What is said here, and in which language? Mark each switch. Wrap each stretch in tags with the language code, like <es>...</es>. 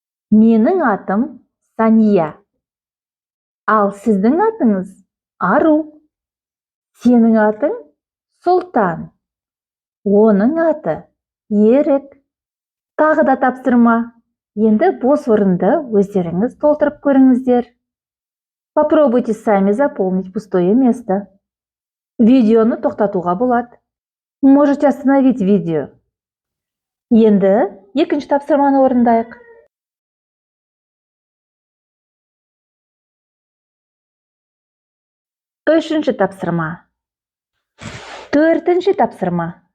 <kk>Менің атым Сания. Ал сіздің атыңыз Ару. Сенің атың Сұлтан. Оның аты Ерік. Тағы да тапсырма. Енді бос орынды өздеріңіз толтырып көріңіздер.</kk> <ru>Попробуйте сами заполнить пустое место.</ru> <kk>Видеоны тоқтатуға болады.</kk> <ru>Можете остановить видео.</ru> <kk>Енді екінші тапсырманы орындайық. Үшінші тапсырма. Төртінші тапсырма.</kk>